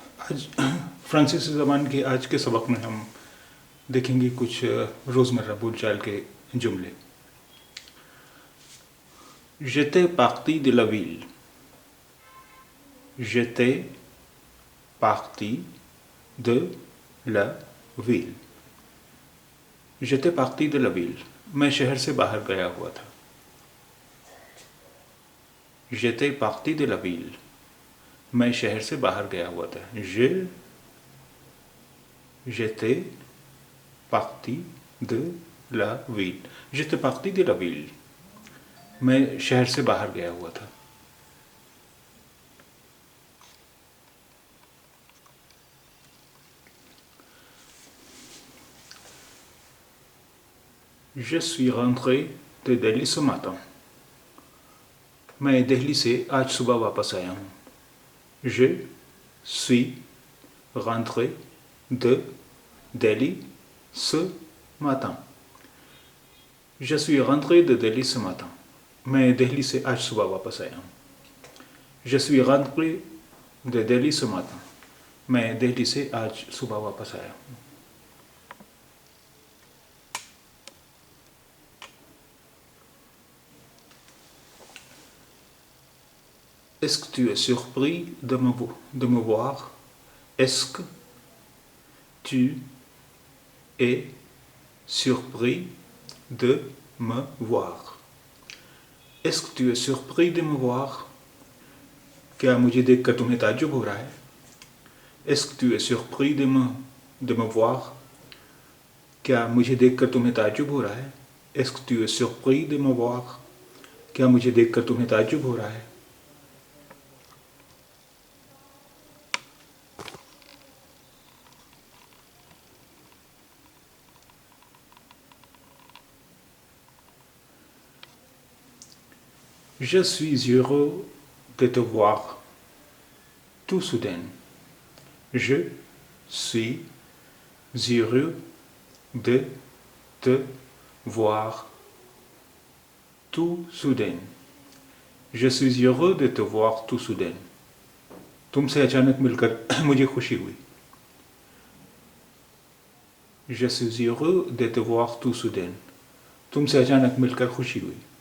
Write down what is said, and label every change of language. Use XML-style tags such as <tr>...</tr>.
<hi>आज फ्रांसीसी ज़बान के आज के सबक में हम देखेंगे कुछ रोज़मर्रा बोलचाल के जुमले।</hi> <fr>J'étais parti de la ville. J'étais parti de la ville. J'étais parti de la ville.</fr> <hi>मैं शहर से बाहर गया हुआ था।</hi> <fr>J'étais parti de la ville.</fr> <hi>मैं शहर से बाहर गया हुआ था।</hi> <fr>J'étais parti de la ville. J'étais parti de la ville.</fr> <hi>मैं शहर से बाहर गया हुआ था।</hi> <fr>Je suis rentré de Delhi ce matin.</fr> <hi>मैं दिल्ली से आज सुबह वापस आया हूँ।</hi> <fr>Je suis rentré de Delhi ce matin. Je suis rentré de Delhi ce matin.</fr> <hi>मैं दिल्ली से आज सुबह वापस आया हूँ।</hi> <fr>Je suis rentré de Delhi ce matin.</fr> <hi>मैं दिल्ली से आज सुबह वापस आया हूँ।</hi> <fr>Est-ce que tu es surpris de me voir? Est-ce que tu es surpris de me voir? Est-ce que tu es surpris de me voir?</fr> <hi>क्या मुझे देखकर तुम्हें ताज्जुब हो रहा है?</hi> <fr>Est-ce que tu es surpris de me voir?</fr> <hi>क्या मुझे देखकर तुम्हें ताज्जुब हो रहा है?</hi> <fr>Est-ce que tu es surpris de me voir?</fr> <hi>क्या मुझे देखकर तुम्हें ताज्जुब हो रहा है?</hi> <fr>Je suis heureux de te voir tout soudain. Je suis heureux de te voir tout soudain. Je suis heureux de te voir tout soudain.</fr> <hi>तुमसे अचानक मिलकर मुझे खुशी हुई.</hi> <fr>Je suis heureux de te voir tout soudain.</fr> <hi>तुमसे अचानक मिलकर खुशी हुई.</hi>